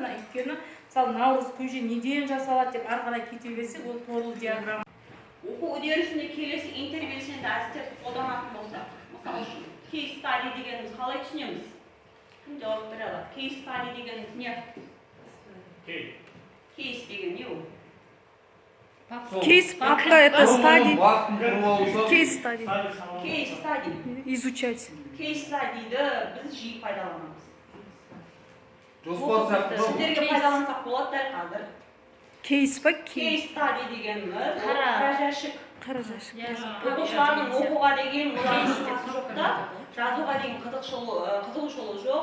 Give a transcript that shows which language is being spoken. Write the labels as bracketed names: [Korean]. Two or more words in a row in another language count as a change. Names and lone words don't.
[Kazakh] Өйткені мысалы наурыз көже неден жасалады деп ары қарай кете берсек, ол торлы диаграмма. Оқу үдерісінде келесі интербелсенді әдістерді қолданатын болсақ, мысалы үшін [English] case study [Kazakh] дегеніміз қалай түсінеміз? Кім жауап бере алады? [English] case study [Kazakh] дегеніміз не? Кейс деген не ол? [Russian] Кейс пока это стадий. [English] case study. case study. [Russian] Изучать. [English] case study [Kazakh] біз жиі пайдаланамыз. жоспар сияқты. Сіздерге пайдалансақ болады дәл қазір. Кейс па? [English] case study [Kazakh] дегеніміз қара жәшік. қара жәшік. Оқушылардың оқуға деген олардың жоқ та, жазуға деген қызығушылығы жоқ.